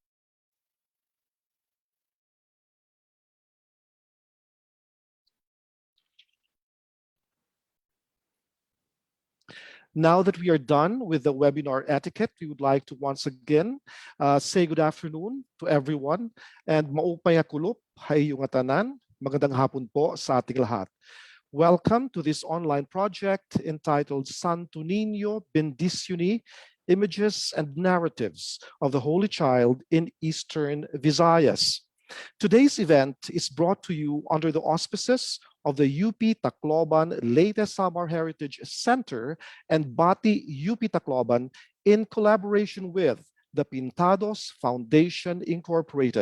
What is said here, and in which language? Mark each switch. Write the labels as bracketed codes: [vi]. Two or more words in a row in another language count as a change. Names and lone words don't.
[en] Now that we are done with the webinar etiquette, we would like to once again say good afternoon to everyone and [war] maupay kulop hay yung tanan. [tl] Magandang hapon po sa ating lahat. [en] Welcome to this online project entitled Santo Niño Bendísyuni, Images and Narratives of the Holy Child in Eastern Visayas. Today's event is brought to you under the auspices of the UP Tacloban Leyte Samar Heritage Center and Bátì UP Tacloban in collaboration with the Pintados Foundation Incorporated.